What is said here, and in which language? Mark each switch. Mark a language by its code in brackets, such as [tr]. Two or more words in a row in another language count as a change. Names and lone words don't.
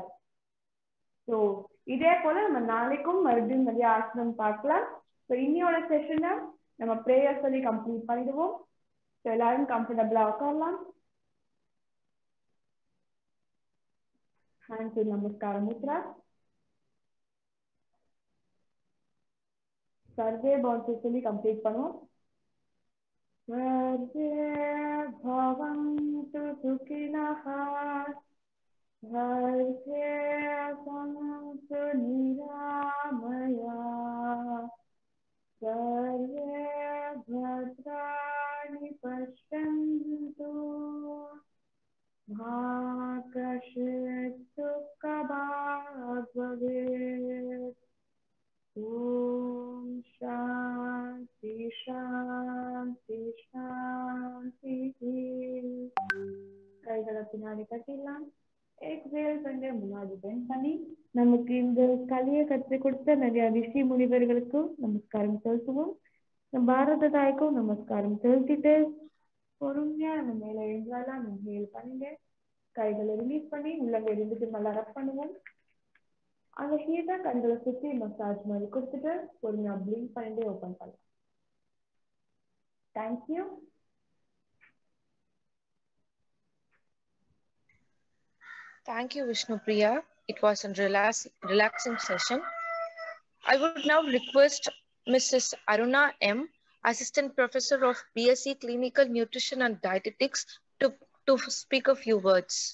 [ta] ஸோ இதே போல நம்ம நாளைக்கும் மறுபடியும் நிறைய ஆசனம் பார்க்கலாம். ஸோ இன்னையோட செஷனை நம்ம ப்ரேயர் சொல்லி கம்ப்ளீட் பண்ணிடுவோம். ஸோ எல்லாரும் கம்ஃபர்டபுளா உட்காரலாம். ஹேண்ட் நமஸ்காரம் முத்ரா. सर्वे बॉन्सेसली कंप्लीट பண்ணுவோம். [sa] सर्वे भवन्तु सुखिनः, सर्वे सन्तु निरामयाः, सर्वे भद्राणि पश्यन्तु, मा कश्चित् दुःखभाग् भवेत्. ओम शांति शांति शांति. [ta] கைகளை பின்னாடி கட்டிடலாம். எக்ஸேல் பண்ணி முன்னாடி பெண்ட் பண்ணி நமக்கு இந்த கலையை கற்றுக் கொடுத்த நிறைய ரிஷி முனிவர்களுக்கும் நமஸ்காரம் செலுத்துவோம். பாரத தாய்க்கும் நமஸ்காரம் செலுத்திட்டு பொறுமையா நம்ம மேல எழுந்தாலாம். இன்ஹேல் பண்ணிட்டு கைகளை ரிலீஸ் பண்ணி உள்ளங்க இருந்துட்டு நல்லா ரப் பண்ணுவோம். அந்த ஹீட்டை கண்களை சுற்றி மசாஜ் மாதிரி கொடுத்துட்டு பொறுமையா பிளிங்க் பண்ணிட்டு ஓப்பன் பண்ணலாம். [en] தேங்க்யூ. Thank you, Vishnupriya. It was a relaxing session. I would now request Mrs. Aruna M., Assistant Professor of BSc Clinical Nutrition and Dietetics, to speak a few words.